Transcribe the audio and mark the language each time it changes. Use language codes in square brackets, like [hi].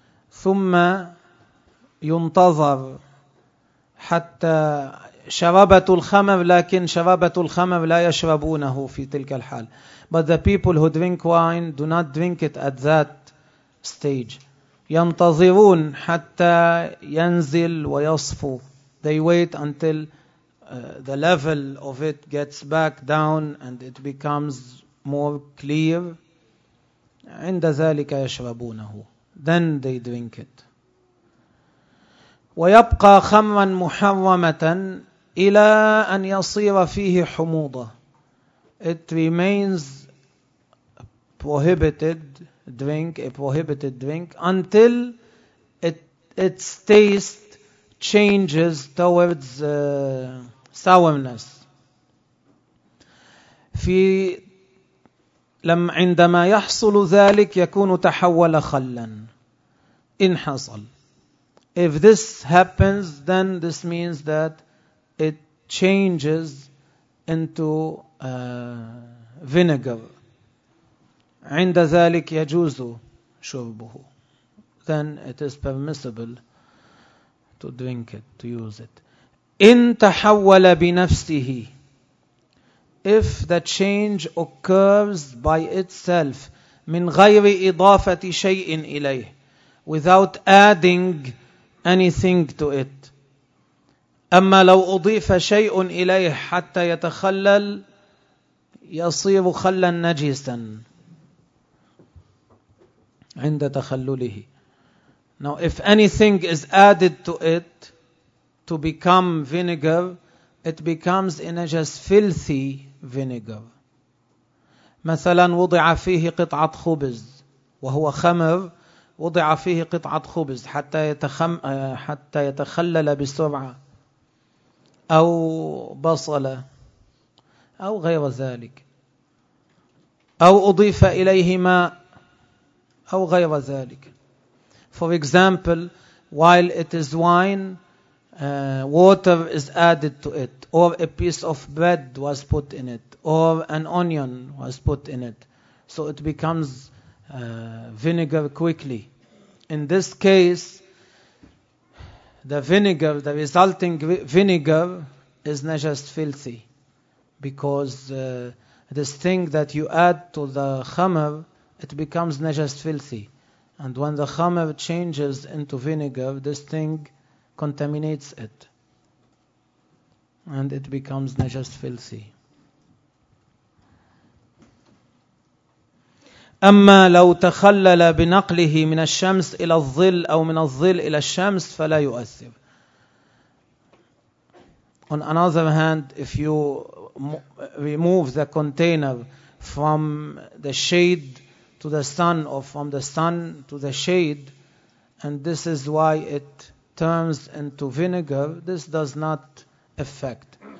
[ar] ثم ينتظر حتى شربة الخمر، لكن شربة الخمر لا يشربونه في تلك الحال. [en] But the people who drink wine do not drink it at that stage. [ar] ينتظرون حتى ينزل ويصفو. [en] They wait until the level of it gets back down and it becomes more clear. [ar] عند ذلك يشربونه. [en] Then they drink it. [ar] ويبقى خمرا محرمة إلى أن يصير فيه حموضة. [en] It remains prohibited drink, a prohibited drink, until its taste changes towards sourness. [ar] في لما عندما يحصل ذلك يكون تحول خلا. إن حصل. [en] If this happens, then this means that it changes into vinegar. [ar] عند ذلك يجوز شربه. [en] Then it is permissible to drink it, to use it. [ar] إن تحول بنفسه. [en] If the change occurs by itself, [ar] من غير إضافة شيء إليه. [en] Without adding anything to it. [ar] أما لو أضيف شيء إليه حتى يتخلل يصير خلا نجسا عند تخلله. [en] Now if anything is added to it to become vinegar, it becomes a najas, filthy vinegar. [ar] مثلا وضع فيه قطعة خبز وهو خمر، وضع فيه قطعة خبز حتى يتخلل بسرعة، أو بصلة أو غير ذلك، أو أضيف إليه ماء أو غير ذلك. [en] For example, while it is wine, water is added to it, or a piece of bread was put in it, or an onion was put in it, so it becomes vinegar quickly. In this case, the vinegar, the resulting vinegar is najas, filthy, because this thing that you add to the khamr, it becomes najas, filthy. And when the khamr changes into vinegar, this thing contaminates it. And it becomes najas, filthy. [ar] أما لو تخلل بنقله من الشمس إلى الظل أو من الظل إلى الشمس فلا يؤثر. [en] On another hand, if you remove the container from the shade to the sun or from the sun to the shade, and this is why it turns into vinegar, this does not affect.